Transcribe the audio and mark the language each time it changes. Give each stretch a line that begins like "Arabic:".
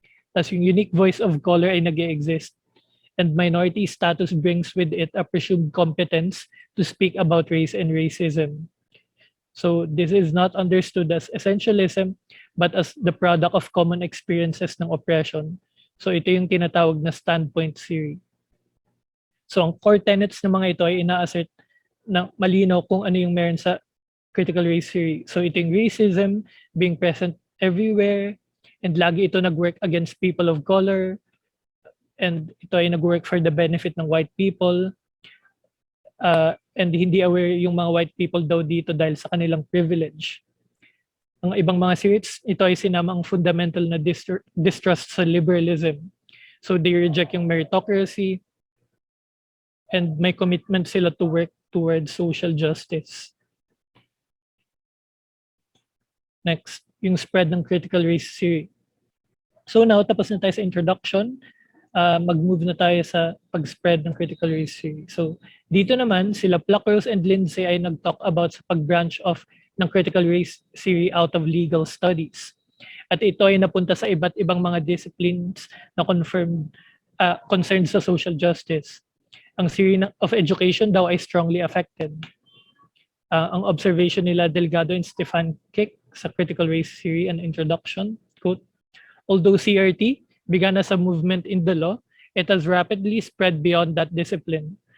English: Tapos yung unique voice of color
Filipino: ay nag-exist
English: and minority status brings with it a presumed competence to speak about race and racism. So this is not understood as essentialism but as the product of common experiences
Filipino: ng oppression. So ito yung tinatawag na
English: standpoint theory.
Filipino: So ang
English: core tenets
Filipino: ng mga ito ay ina-assert na malinaw kung ano yung meron sa critical race theory.
English: So ito yung racism being present everywhere and
Filipino: lagi ito nag-work
English: against people of color and ito ay nag-work for the benefit ng white people and
Filipino: hindi aware yung mga white people daw dito dahil sa kanilang privilege. Ang ibang mga theories, ito ay sinama ang
English: fundamental na distrust
Filipino: sa liberalism.
English: So they reject yung meritocracy and
Filipino: may commitment sila
English: to work towards social justice. Next,
Filipino: yung spread ng
English: critical race theory. So now,
Filipino: tapos na tayo sa introduction, mag-move na tayo sa pag-spread ng critical race theory. So dito naman, sila Pluckers and Lindsay ay nag-talk about sa pag-branch off ng critical race theory
English: out of legal studies.
Filipino: At ito ay napunta sa iba't ibang mga disciplines na
English: concerned sa social justice.
Filipino: Ang theory of education daw ay strongly affected.
English: Ang observation nila Delgado and Stefan Kick sa critical race theory and introduction, quote, although CRT began as a movement in the law, it has rapidly spread beyond that discipline.